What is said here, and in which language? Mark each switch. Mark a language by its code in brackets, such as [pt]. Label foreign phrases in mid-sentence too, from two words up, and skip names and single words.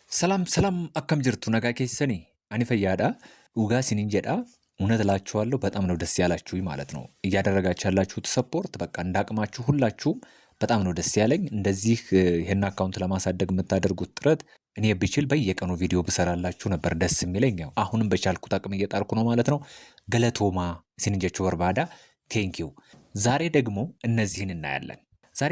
[am] ሰላም [om] akkam jirtu nagaa keessanii ani fayyaadha dhugaa isiniin jedha [am] እውነት እላችኋለሁ በጣም ነው ደስ ያላችሁኝ ማለት ነው እያደረጋችሁ ያላችሁት ሰፖርት በቃ እንዳቅማችሁ ሁላችሁም በጣም ነው ደስ ያለኝ እንደዚህ ይሄን አካውንት ለማሳደግ የምታደርጉት ጥረት እኔ ብችል በየቀኑ ቪዲዮ ብሰራላችሁ ነበር ደስ የሚለኝ ያው አሁንም በቻልኩት አቅም እየጣርኩ ነው ማለት ነው ገለቶማ ሲንጀቹ ወርባዳ ቴንኪው ዛሬ ደግሞ እነዚህን እናያለን ዛሬ